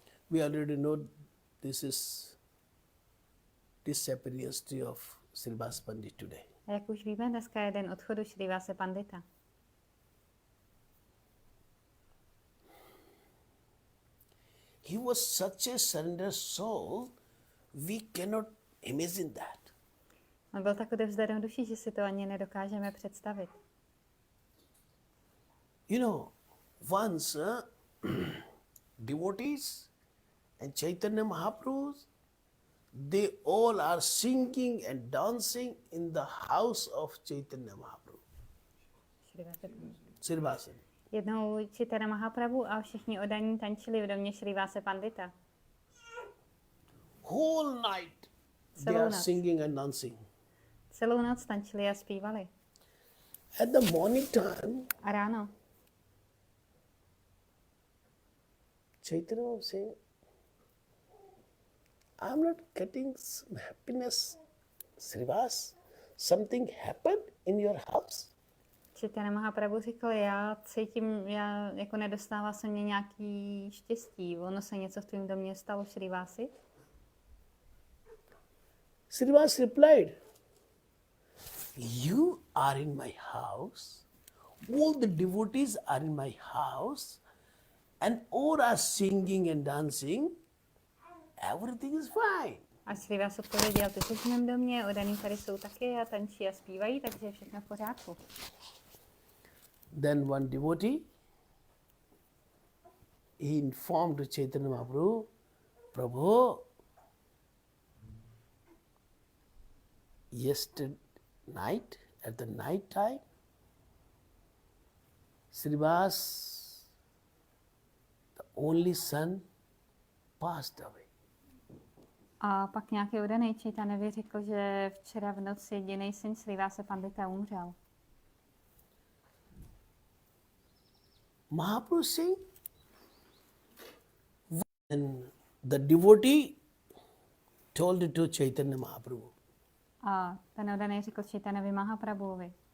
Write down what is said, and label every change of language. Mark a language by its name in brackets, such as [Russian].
[English] We already know this is disappearance of Srivas Pandit today. [Czech] A jak už víme, dneska je den odchodu Šrívase Pandita. [English] He was such a surrendered soul, we cannot imagine that. [Czech] On byl tak odevzdaný duší, že si to ani nedokážeme představit. [English] You know, once devotees and Chaitanya Mahaprabhu, they all are singing and dancing in the house of Chaitanya Mahaprabhu. Srivasa. [Czech] Jednou Chaitanya Mahaprabhu a všichni oddaní tančili v domě Šrívase Pandita. [English] Whole night they are singing and dancing. [Czech] Celou noc tančili a zpívali. [English] At the morning time, [Czech] A ráno [English] Chaitanya was saying, I'm not getting some happiness, Srivas. Something happened in your house? [Czech] Chaitanya Mahaprabhu říkal, já cítím, jako nedostává se mě nějaký štěstí. Ono se něco v tvém domě stalo, Šrívasi? [English] Srivas replied, you are in my house, all the devotees are in my house, and all are singing and dancing, everything is fine. [Czech] A Šrívas odpověděl, ty jsi v mém domě, oddaní tady jsou taky a tančí a zpívají, takže je všechno v pořádku. [English] Then one devotee, he informed to Chaitanya Mahaprabhu, Prabhu, yesterday night, at the night time, Srivas, the only son, passed away. [Czech] A pak nějaký oddaný Chaitanya řekl, že včera v noci jediný syn Šrívase Pandita umřel. [English] Mahaprabhu saying, and the devotee told it to Chaitanya Mahaprabhu. [Czech] A ten oddaný řekl Chaitanyovi Mahaprabhuovi.